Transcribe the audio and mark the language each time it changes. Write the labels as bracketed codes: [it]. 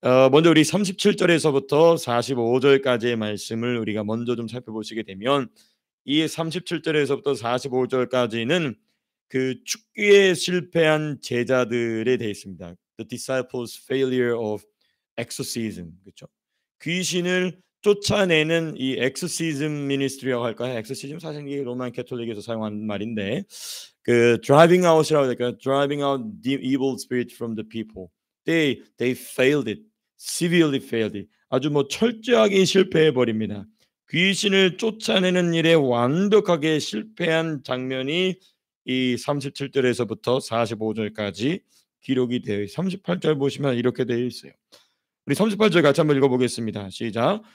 [ko] 먼저 우리 37절에서부터 45절까지의 말씀을 우리가 먼저 좀 살펴보시게 되면, 이 37절에서부터 45절까지는 그 죽기에 실패한 제자들에 대해 있습니다. [en] The disciples' failure of exorcism, [ko] 그렇죠? 귀신을 쫓아내는 이 [en] exorcism ministry [ko] 라고 할까요? exorcism 사실 이게 로만 캐톨릭에서 사용한 말인데, 그 [en] driving out [ko] 이라고 할까요? [en] driving out the evil spirit from the people. They failed it, severely failed it. [ko] 아주 철저하게 실패해 버립니다. 귀신을 쫓아내는 일에 완벽하게 실패한 장면이 이 37절에서부터 45절까지 기록이 되어 있어요. 38절 보시면 이렇게 되어 있어요. 우리 38절 같이 한번 읽어보겠습니다. 시작.